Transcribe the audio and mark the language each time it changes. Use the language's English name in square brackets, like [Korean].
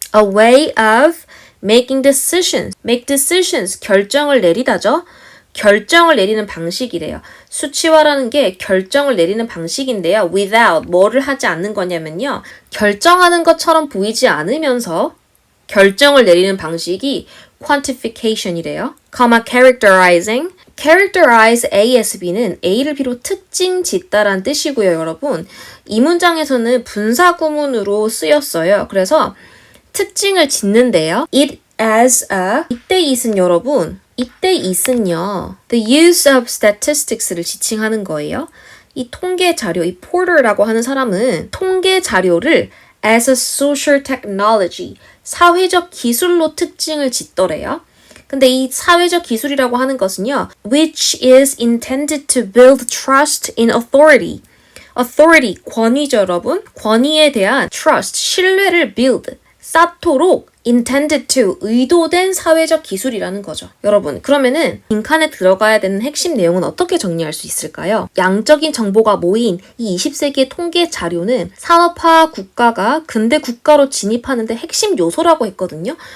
[English] A way of making decisions, make decisions, [Korean] 결정을 내리다죠. 결정을 내리는 방식이래요. 수치화라는 게 결정을 내리는 방식인데요. without, 뭐를 하지 않는 거냐면요. 결정하는 것처럼 보이지 않으면서 결정을 내리는 방식이 quantification이래요. characterizing, characterize A as B는 A를 비롯 특징 짓다란 뜻이고요, 여러분. 이 문장에서는 분사 구문으로 쓰였어요. 그래서 특징을 짓는데요. It as a 이때 it은 여러분, 이때 it은요. The use of statistics를 지칭하는 거예요. 이 통계 자료, 이 Porter라고 하는 사람은 통계 자료를 [English] as a social technology, [Korean] 사회적 기술로 특징을 짓더래요. 근데 이 사회적 기술이라고 하는 것은요, [English] which is intended to build trust in authority. [Korean] authority, 권위죠, 여러분. 권위에 대한 trust, 신뢰를 build, 쌓도록 intended to, 의도된 사회적 기술이라는 거죠. 여러분, 그러면은 빈칸에 들어가야 되는 핵심 내용은 어떻게 정리할 수 있을까요? 양적인 정보가 모인 이 20세기의 통계 자료는 산업화 국가가 근대 국가로 진입하는데 핵심 요소라고 했거든요.